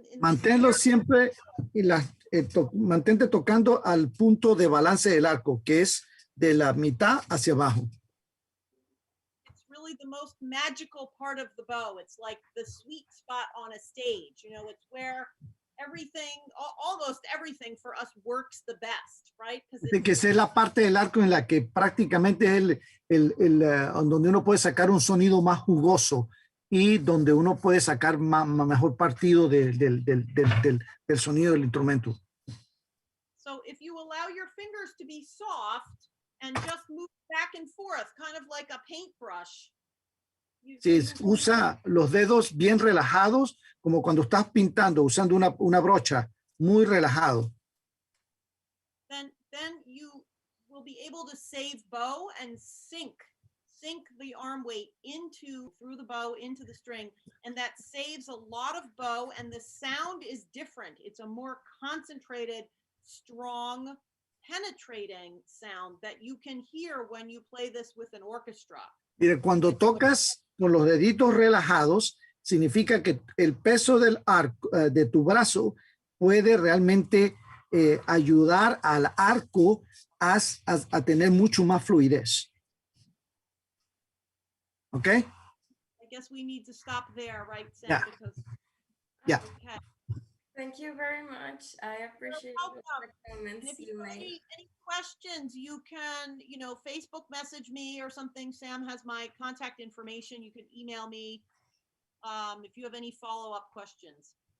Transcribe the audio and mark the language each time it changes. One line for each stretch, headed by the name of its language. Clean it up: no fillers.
Spanish: Manténlo siempre y mantente tocando al punto de balance del arco, que es de la mitad hacia abajo.
English: It's really the most magical part of the bow. It's like the sweet spot on a stage. You know, it's where everything, almost everything for us works the best, right?
Spanish: Que esa es la parte del arco en la que prácticamente es donde uno puede sacar un sonido más jugoso y donde uno puede sacar mejor partido del sonido del instrumento.
English: So if you allow your fingers to be soft and just move back and forth, kind of like a paintbrush.
Spanish: Si usa los dedos bien relajados, como cuando estás pintando, usando una brocha muy relajado.
English: Then you will be able to save bow and sink the arm weight through the bow into the string, and that saves a lot of bow, and the sound is different. It's a more concentrated, strong, penetrating sound that you can hear when you play this with an orchestra.
Spanish: Mire, cuando tocas con los deditos relajados, significa que el peso del arco, de tu brazo puede realmente ayudar al arco a tener mucho más fluidez.
English: Okay? I guess we need to stop there, right, Sam? Yeah. Because, yeah. Okay. Thank you very much. I appreciate the comments if you made. Any questions, you can, Facebook message me or something. Sam has my contact information. You can email me if you have any follow-up questions.